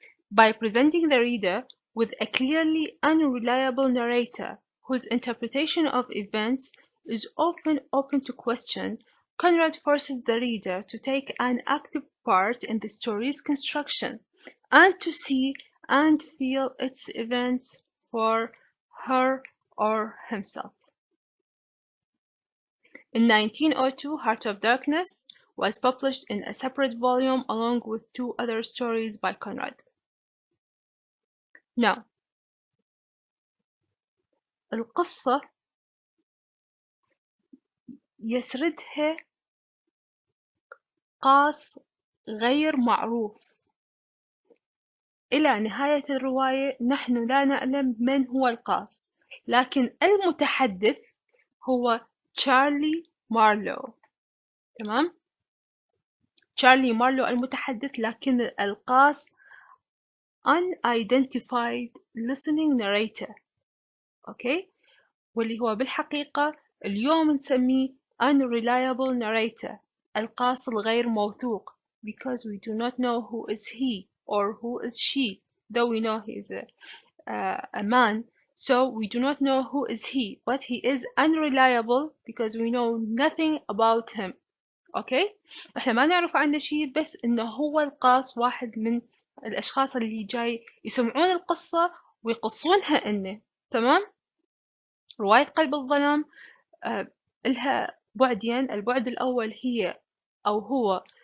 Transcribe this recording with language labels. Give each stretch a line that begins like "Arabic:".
English: By presenting the reader with a clearly unreliable narrator whose interpretation of events is often open to question, Conrad forces the reader to take an active part in the story's construction and to see and feel its events for her or himself. In 1902, Heart of Darkness was published in a separate volume along with 2 other stories by Conrad.
Arabic: Now, القصة يسردها قاص غير معروف. إلى نهاية الرواية نحن لا نعلم من هو القاص، لكن المتحدث هو تشارلي مارلو. تمام؟ تشارلي مارلو المتحدث، لكن القاص
English: unidentified listening narrator.
Arabic: أوكي؟ واللي هو بالحقيقة اليوم نسميه
English: Unreliable Narrator،
Arabic: القاص الغير موثوق،
English: because we do not know who is he or who is she, though we know he is a man, so we do not know who is he, but he is unreliable because we know nothing about him.
Arabic: اوكي؟ احنا ما نعرف عنه شيء، بس انه هو القاص، واحد من الاشخاص اللي جاي يسمعون القصة ويقصونها انه. تمام؟ رواية قلب الظلام لها بعدين. البعد الأول هي أو هو